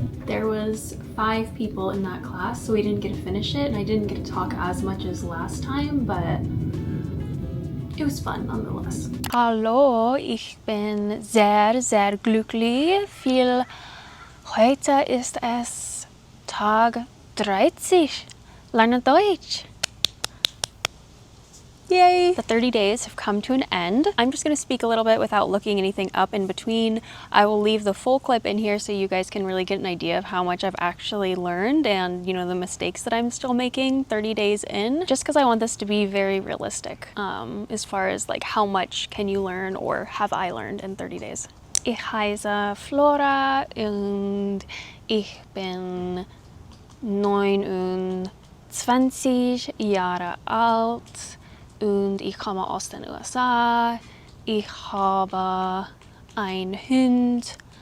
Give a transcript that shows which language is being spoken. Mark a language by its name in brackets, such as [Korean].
[English] There was 5 people in that class, so we didn't get to finish it, and I didn't get to talk as much as last time, but it was fun nonetheless. [German] Hallo, ich bin sehr, sehr glücklich, weil heute ist es Tag 30. Lerne Deutsch. [English] Yay! The 30 days have come to an end. I'm just going to speak a little bit without looking anything up in between. I will leave the full clip in here so you guys can really get an idea of how much I've actually learned and, you know, the mistakes that I'm still making 30 days in, just because I want this to be very realistic as far as like how much can you learn or have I learned in 30 days. [German] Ich heiße Flora und ich bin 29 Jahre alt. Und ich komme aus den USA. Ich habe einen Hund.